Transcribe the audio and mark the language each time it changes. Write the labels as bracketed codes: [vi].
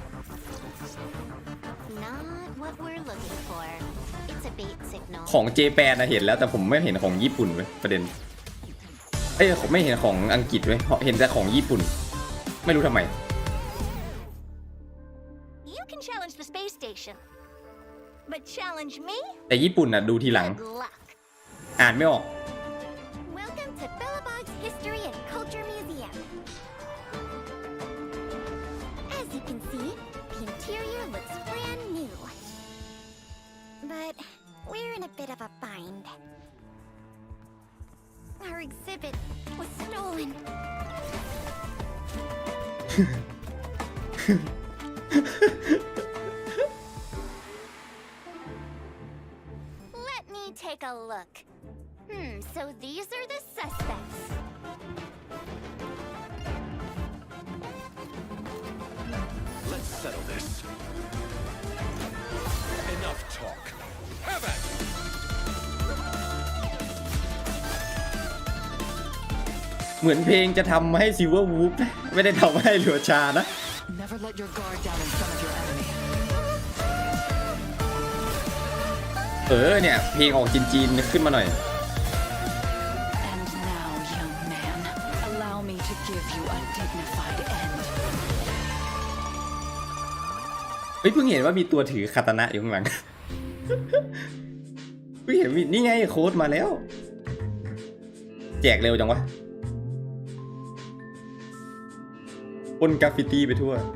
[en] Not what we're looking for. It's a bait signal. [th] ของเจแปนนะเห็นแล้วแต่ผมไม่เห็นของญี่ปุ่นเว้ยประเด็นผมไม่เห็นของอังกฤษเว้ยเห็นแต่ของญี่ปุ่นไม่รู้ทำไม [en] You can challenge the space station, but challenge me? [th] แต่ญี่ปุ่นน่ะดูทีหลัง [en] Good luck. [th] อ่านไม่ออก [en] Welcome to Billabong's History and Culture Museum. As you can see, the interior looks brand new. But we're in a bit of a bind. Our exhibit was stolen. Let me take a look. So these are the suspects. settle this. Enough talk. Have it. [th] เหมือนเพลงจะทำให้ซิลเวอร์วูฟไม่ได้ทำให้หลัวชานะ [en] Never let your guard down in front of your enemy. [th] เนี่ยเพลงออกจีนๆขึ้นมาหน่อย [en] And now, young man, allow me to give you a dignified end. [th] เฮ้ยเพิ่งเห็นว่ามีตัวถือคาตานะอยู่ข้างหลัง เพิ่งเห็นมีนี่ไงโค้ดมาแล้ว แจกเร็วจังวะพ่นกราฟฟิตี้ไปทั่ว